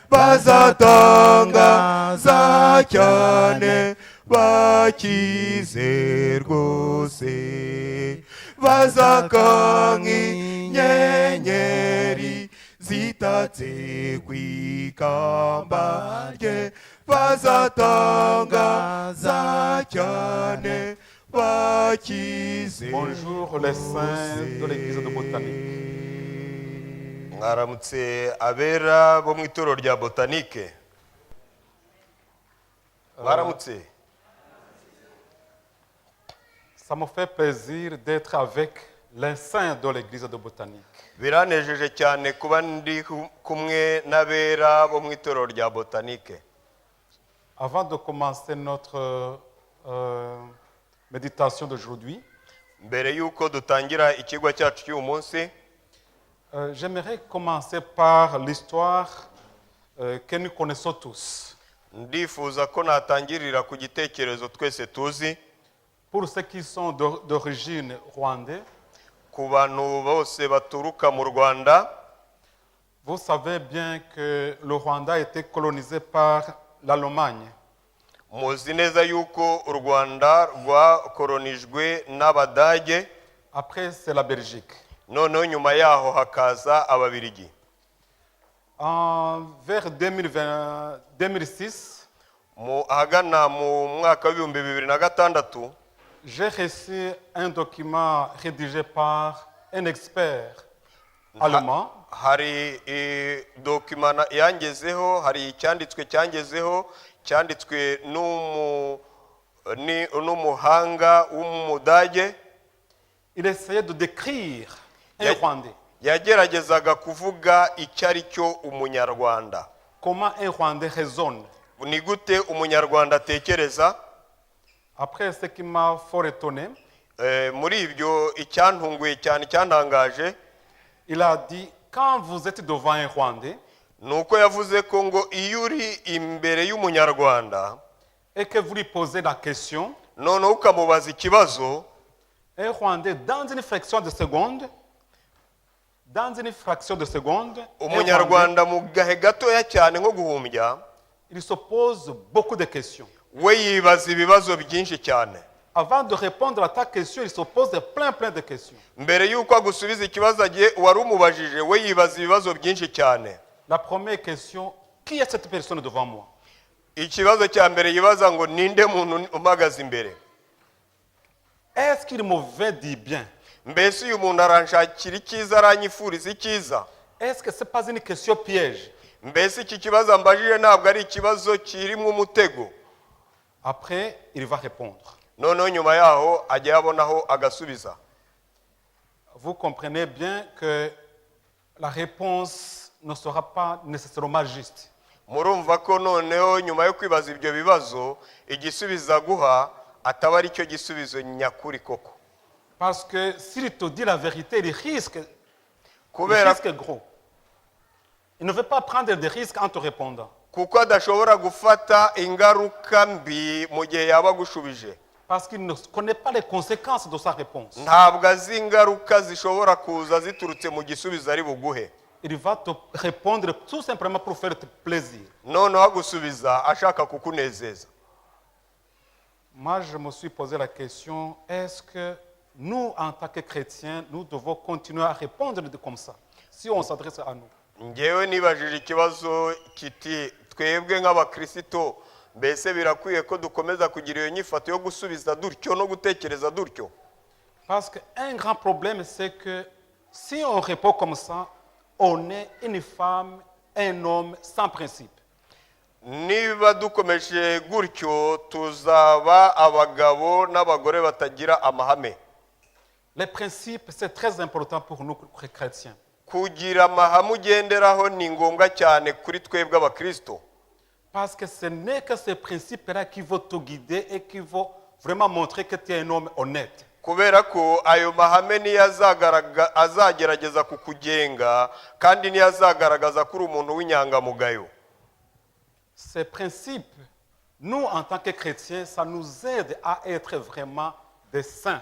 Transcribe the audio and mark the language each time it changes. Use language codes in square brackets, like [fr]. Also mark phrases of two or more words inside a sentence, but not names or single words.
[rw] bazatangaza cyane bakize rwose bazaka nk'inyenyeri zitatse ku ikamba rye bazatangaza cyane bakize. [fr] Bonjour les saints de l'église de Botanique. [rw] Mwaramutse abera bo mu itorero rya Botanique. Mwaramutse. [fr] Ça me fait plaisir d'être avec les saints de l'église de Botanique. [rw] Biranejeje cyane kuba ndi kumwe n'abera bo mu itorero rya Botanique. [fr] Avant de commencer notre méditation d'aujourd'hui, [rw] mbere yuko dutangira ikigwa cyacu cy'uyu munsi, [fr] j'aimerais commencer par l'histoire que nous connaissons tous. [rw] ndifuza ko natangirira ku gitekerezo twese tuzi. [fr] Pour ceux qui sont d'origine rwandaise, [rw] ku bantu bose baturuka mu Rwanda, [fr] vous savez bien que le Rwanda a été colonisé par l'Allemagne. [rw] muzi neza yuko u Rwanda rwakolonijwe n'Abadage. [fr] Après, c'est la Belgique. [rw] noneho nyuma yaho hakaza Ababiligi. [fr] Vers 2006, [rw] ahagana mu mwaka wa 2006, [fr] j'ai reçu un document rédigé par un expert allemand. [rw] hari document yangezeho, hari icyanditswe cyangezeho cyanditswe n'umuhanga w'umudage. [fr] Il essayait de décrire un Rwandais. [rw] yageragezaga kuvuga icyo ari cyo umunyarwanda. [fr] Comment un Rwandais raisonne. [rw] ni gute umunyarwanda atekereza. [fr] Après, ce qui m'a fort étonné, [rw] muri ibyo icyantunguye cyane cyantangaje, [fr] il a dit, quand vous êtes devant un Rwandais, [rw] nuko yavuze ko ngo iyo uri imbere y'umunyarwanda [fr] et que vous lui posez la question, [rw] noneho ukamubaza ikibazo, [fr] un Rwandais, dans une fraction de seconde, [rw] umunyarwanda mu gahe gatoya cyane nko guhumbya, [fr] il se pose beaucoup de questions. [rw] we yibaza ibibazo byinshi cyane. [fr] Avant de répondre à ta question, il se pose plein de questions. [rw] mbere yuko agusubiza ikibazo agiye wari umubajije, we yibaza ibibazo byinshi cyane. [fr] La première question, qui est cette personne devant moi? [rw] Ikibazo cya mbere yibaza ngo ninde muntu umagaze imbere. [fr] Est-ce qu'il me veut du bien? [rw] mbese uyu muntu aranshakira icyiza, aranyifuriza icyiza? [fr] Est-ce que ce n'est pas une question piège? [rw] mbese iki kibazo ambajije ntabwo ari ikibazo kirimo umutego? [fr] Après, il va répondre. [rw] noneho nyuma yaho ajya yabonaho agasubiza. [fr] Vous comprenez bien que la réponse ne sera pas nécessairement juste. [rw] murumva ko noneho nyuma yo kwibaza ibyo bibazo igisubiza guha ataba ari cyo gisubizo nyakuri koko. [fr] Parce que s'il te dit la vérité, il risque [rw] kubera [fr] gros. Il ne veut pas prendre des risques en te répondant. [rw] kuko adashobora gufata ingaruka mbi mu gihe yaba agushubije, [fr] Parce qu'il ne connaît pas les conséquences de sa réponse. [rw] ntabwo azi ingaruka zishobora kuza ziturutse mu gisubizo ari buguhe. [fr] Il va te répondre tout simplement pour faire plaisir. [rw] noneho agusubiza ashaka kukunezeza. [fr] Moi, je me suis posé la question, est-ce que nous, en tant que chrétiens, nous devons continuer à répondre comme ça, si on s'adresse à nous? [rw] ngewe nibajije ikibazo kiti twebwe nk'abakristo mbese birakwiye ko dukomeza kugira iyo nyifato yo gusubiza dutyo no gutekereza dutyo? [fr] Parce qu'un grand problème, c'est que si on répond comme ça, on est une femme, un homme sans principe. [rw] niba dukomeje gutyo tuzaba abagabo n'abagore batagira amahame. [fr] Les principes, c'est très important pour nous chrétiens. [rw] kugira amahame ugenderaho ni ngombwa cyane kuri twebwe abakristo, [fr] Parce que ce n'est que ces principes-là qui vont te guider et qui vont vraiment montrer que tu es un homme honnête. [rw] kubera ko ayo mahame niyo azagerageza kukugenga kandi niyo azagaragaza ko uri umuntu w'inyangamugayo. [fr] Ces principes, nous, en tant que chrétiens, ça nous aide à être vraiment des saints.